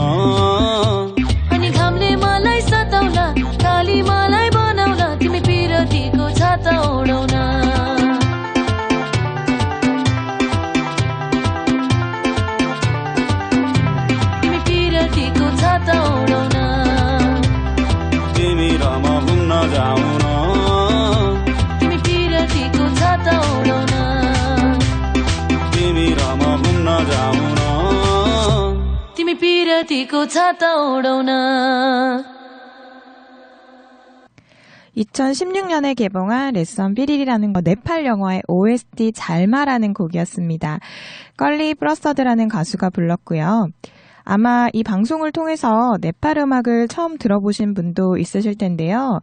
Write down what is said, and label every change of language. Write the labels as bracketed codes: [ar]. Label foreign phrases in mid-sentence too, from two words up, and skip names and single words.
[ne] अनि घामले मलाई सताउला काली मलाई बनाउला तिमी पिरतीको छाता ओढाउन तिमी पिरतीको छाता ओढाउन तिमी र म घुम्न जाऊ न तिमी पिरतीको छाता ओढाउन तिमी र म घुम्न जाऊ न तिमी पिरतीको छाता ओढाउन [ko] 2016년에 개봉한 레선 삐리리라는 네팔 영화의 OST 잘마라는 곡이었습니다. 껄리 브러서드라는 가수가 불렀고요. 아마 이 방송을 통해서 네팔 음악을 처음 들어보신 분도 있으실 텐데요.